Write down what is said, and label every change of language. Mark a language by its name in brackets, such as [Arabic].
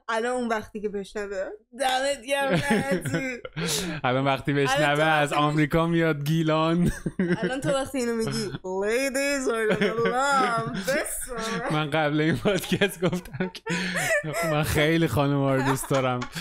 [Persian] الان اون وقتی که بشنوه دمت گرم. الان وقتی بشنوه از آمریکا میاد گیلان. الان تو وقتی اینو میگی [English] ladies are gonna love this one. [Persian] من قبل این پادکست گفتم که من خیلی خانم‌ها رو دوست دارم.